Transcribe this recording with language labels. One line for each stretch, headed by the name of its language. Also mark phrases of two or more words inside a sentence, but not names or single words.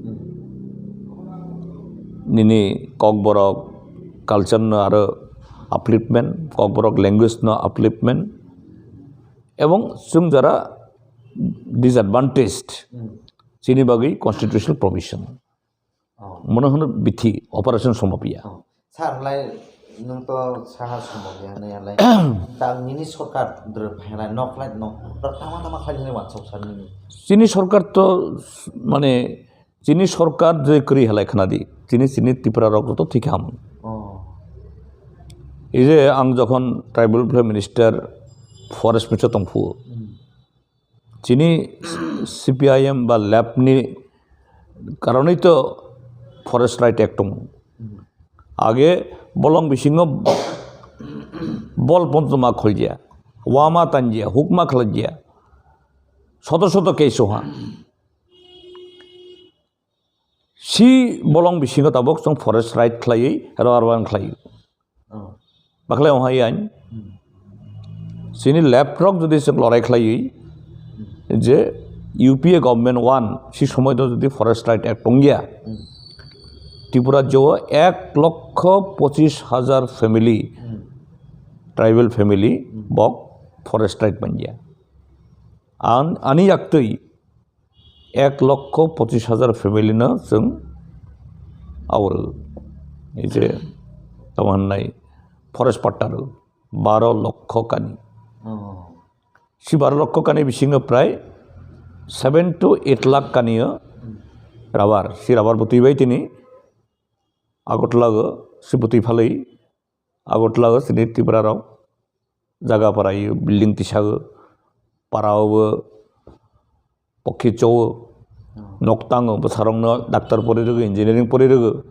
Kok Borok: निनि ककबरक कल्चर न आरो अपलिफ्टमेंट ककबरक लैंग्वेज न अपलिफ्टमेंट एवं जों जरा डिसएडवांटेज्ड चिनि बागै
English: constitutional provision
Kok Borok: मन होनो बिथि ऑपरेशन समापिया सारलाय नों तो साहा समापिया नयालाय दांनिनि सरकार द्र भायला नखलाय न तामा खालिने वाट्सएप सारनि चिनि सरकार तो माने चिनि सरकार जे करि हलाय खनादि चिनि त्रिपुरा रक तो ठीक हम
Bangla: এই যে
Kok Borok: आं যখন
English: tribal welfare minister forest minister
Kok Borok: दंफुओ चिनी CPIM बा लैबनि कारणै तो
English: forest right act
Kok Borok: दं आगे बलं बिसिङाव बल पन्थमा खलजिया वामा तानजिया हुकमा खलजिया शत शत केसहा सि बलं बिसिङाव ताबक जों
English: forest right
Kok Borok: खलायै रारबान खलायो बाखलायाव हाय आइन सिनि लेफ्टरक जुदि जों लड़ाई खलायै जे UPA गवर्नमेंट वन सि समय तो जुदि
English: forest right act
Kok Borok: दंगिया त्रिपुरा जो 1,25,000
English: family tribal family
Kok Borok: बक फरेस्ट राइट बन गया आनी याक्तै 1,25,000 फैमिली न जों आवरो जे तमहननाय फरेस्ट पाट्टार 12 लक्ष कानी सि 12 लक्ष कानी बिसिङाव प्राय 7 to 8 लाख कानी राबार सि राबार बुतुइबाय तिनि आगतलागो सि बुतुइफालै आगतलागो सिनि त्रिपुराराव जागा पारायो बिल्डिं तिसागो पारावबो पक्षिचौ नक्ताङो बसारंनो डाक्टर परिरोगो इंजिनियरिंग परिरोगो